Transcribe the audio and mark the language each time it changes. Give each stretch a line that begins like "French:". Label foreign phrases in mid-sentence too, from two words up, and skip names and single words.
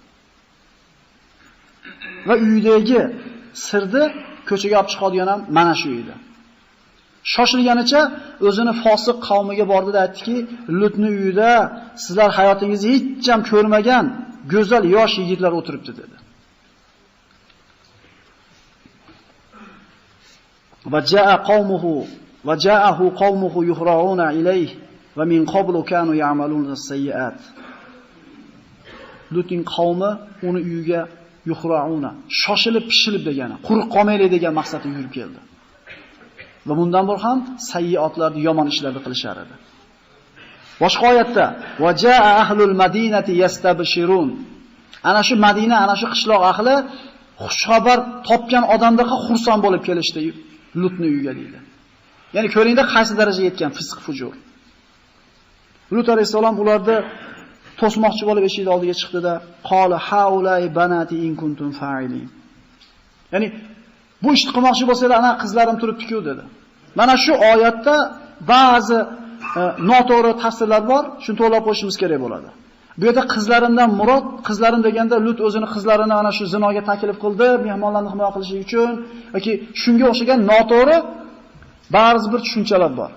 Uzbek: Va uydagi sirni ko'chaga olib chiqadigan ham mana shu edi. Shoshilganicha o'zini fosiq qavmiga bordi-da aytdiki, Lutning uyida sizlar hayotingizda hech ham ko'rmagan go'zal yosh yigitlar o'tiribdi dedi.
Arabic: وجاءه قومه يهرعون إليه ومن قبل كانوا يعملون السيئات.
Uzbek: Lutning qavmi uni uyiga yuhrauna, shoshilib pishilib degani, quruq qolmaylik degan maqsadda yurib keldi. Va bundan bor ham sayyiotlarni, yomon ishlarni qilishar edi. Boshqa oyatda
Arabic: وجاء أهل المدينة يستبشرون.
Uzbek: Ana shu Madina, ana shu qishloq ahli xushxabar topgan odamlarga xursand bo'lib kelishdi Lutning uyiga deydi. Ya'ni ko'ringda qaysi darajaga yetgan fisq fujur. Lut alayhisalom ularni to'smoqchi bo'lib eshik oldiga chiqdi-da,
Arabic: قال هؤلاء بناتي إن كنتم فاعلين.
Uzbek: Ya'ni bu ishni qilmoqchi bo'lsanglar, ana qizlarim turibdi-ku dedi. Mana shu oyatda ba'zi noto'g'ri tafsirlar bor, shuni to'g'rilab qo'yishimiz kerak bo'ladi. Bu yerda qizlarimdan murod, qizlarim deganda Lut o'zini qizlarini ana shu zinoga taklif qildi, mehmonlarni himoya qilish uchun yoki shunga o'xshagan noto'g'ri ba'zi bir tushunchalar bor.